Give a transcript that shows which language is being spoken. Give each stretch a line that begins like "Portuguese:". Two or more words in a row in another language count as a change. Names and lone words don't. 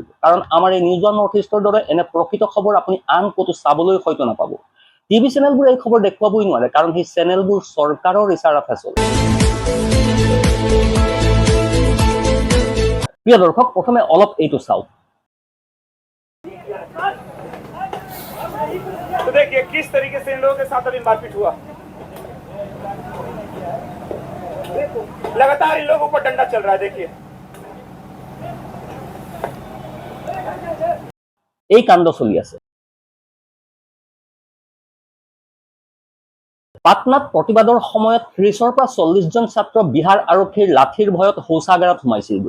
Assamese: কাৰণ আমাৰ এই নিউজ ওৱান নৰ্থ ইষ্টৰ দৰে এনে প্ৰকৃত খবৰ আপুনি আন ক'তো চাবলৈ হয়তো নাপাব। টিভি চেনেলবোৰ এই খবৰ দেখুৱাবই নোৱাৰে, কাৰণ সেই চেনেলবোৰ চৰকাৰৰ ইচাৰাতহে চলে। প্ৰিয় দৰ্শক, প্ৰথমে অলপ এইটো চাওক।
Hindi: तो देखिए किस तरीके से इन लोगों के साथ अभी मारपीट हुआ। लगातार इन लोगों पर डंडा चल रहा है। देखिए
Assamese: এই কাণ্ড চলি আছে। পাটনাত প্ৰতিবাদৰ সময়ত 30ৰ পৰা 40 জন ছাত্ৰ বিহাৰ আৰক্ষীৰ লাঠিৰ ভয়ত শৌচাগাৰত সোমাইছিলগৈ।